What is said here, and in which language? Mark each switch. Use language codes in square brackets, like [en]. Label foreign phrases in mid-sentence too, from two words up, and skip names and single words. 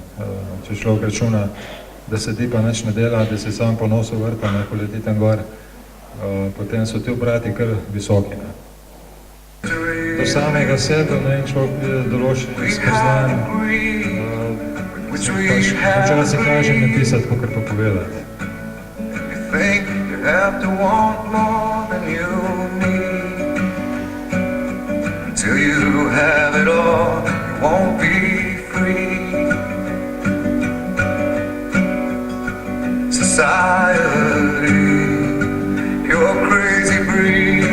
[sl] Če človek računa, da se ti pa nič ne dela, da se sam po nosu vrta, ne, ko leti tam gor, potem so ti obrati kar visoki, ne. Do samega sebe, ne, človek pride določenih spoznanj, pač včasih lažje napisati, kakor pa povedati. [en] You have to want more than you need. Until you have it all, you won't be free. Society, you're a crazy breed.